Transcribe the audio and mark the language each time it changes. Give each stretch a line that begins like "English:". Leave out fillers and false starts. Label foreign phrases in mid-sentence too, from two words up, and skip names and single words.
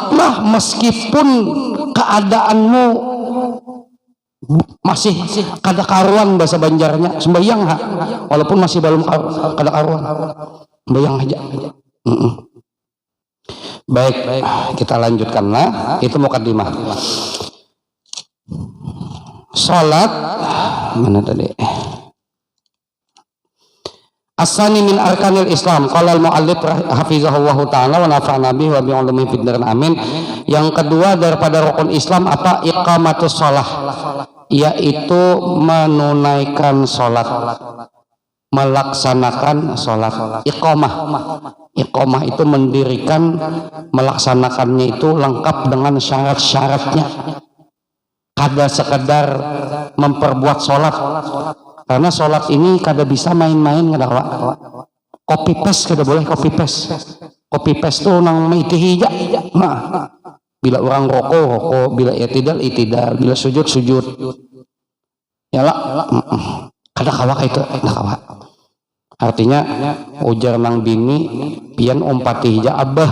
Banjar: Sholatlah meskipun keadaanmu masih kada karuan bahasa Banjarnya sembahyang ha, walaupun masih belum kada karuan sembahyang aja. Baik, kita lanjutkanlah. Itu mukadimah. Salat mana tadi?
Arabic: الثاني من أركان الإسلام. قال المؤلف حفظه الله تعالى ونفعنا به وبعلومه في الدارين آمين.
Banjar: Yang kedua daripada rukun Islam apa?
Arabic: إقامة الصلاة,
Banjar: yaitu menunaikan salat, melaksanakan salat. Iqamah itu mendirikan, melaksanakannya itu lengkap dengan syarat-syaratnya. Kada sekedar memperbuat salat. Karena sholat ini kada bisa main-main, kada wa.
English: Copy paste
Banjar: kada boleh,
English: copy paste
Banjar: tuh nang maitihi ja. Nah, bila orang rokok, bila itidal, bila sujud. Ya lah, kada kawa itu, kada kawa. Artinya ujar nang bini pian ompati ja abah.